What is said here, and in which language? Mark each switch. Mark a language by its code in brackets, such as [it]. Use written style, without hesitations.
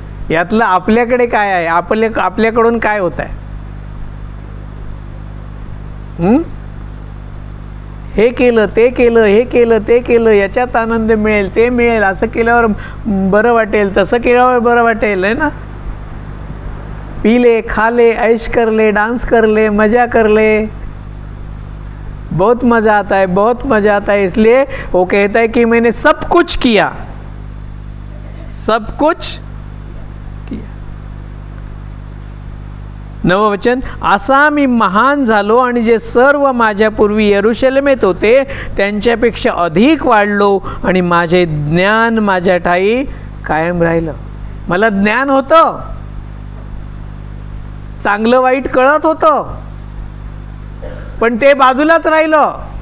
[mr] यातलं आपल्याकडे काय आहे, आपल्याकडून काय होत आहे. हे केलं, ते केलं, हे केलं, ते केलं, याच्यात आनंद मिळेल, ते मिळेल, असं केल्यावर बरं वाटेल, तसं केल्यावर बरं वाटेल, [hi] है ना. पीले, खाले, ऐश कर ले, डांस कर ले, मजा कर ले, बहुत मज़ा आता है, बहुत मज़ा आता है. इसलिए वो कहता है कि मैंने सब कुछ किया, सब कुछ किया. [mr] नववचन, असा मी महान झालो आणि जे सर्व माझ्यापूर्वी यरूशलेमेत होते त्यांच्यापेक्षा अधिक वाढलो आणि माझे ज्ञान माझ्या ठाई कायम राहिलं. मला ज्ञान होतं, चांगलं वाईट कळत होतं, पण ते बाजूलाच राहिलं.